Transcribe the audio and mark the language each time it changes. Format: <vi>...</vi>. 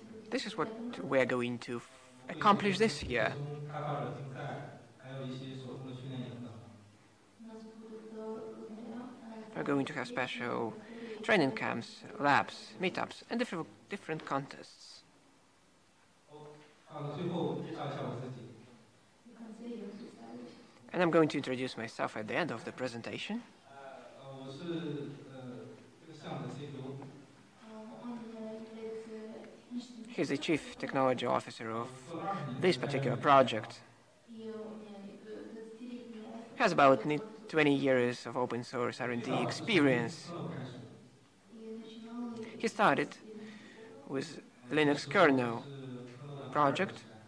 <en>This is what we're going to accomplish this year.</en> <zh>开发者竞赛，还有一些手动的训练营等。</zh> <en>We're going to have special training camps, labs, meetups, and different contests.</en> <zh>到了最后介绍一下我自己。</zh> <en>And I'm going to introduce myself at the end of the presentation.</en> <zh>我是这个项目的 CTO。</zh> <en>He's the Chief Technology Officer of this particular project. He has about 20 years of open source R&D experience. He started with Linux kernel project.</en>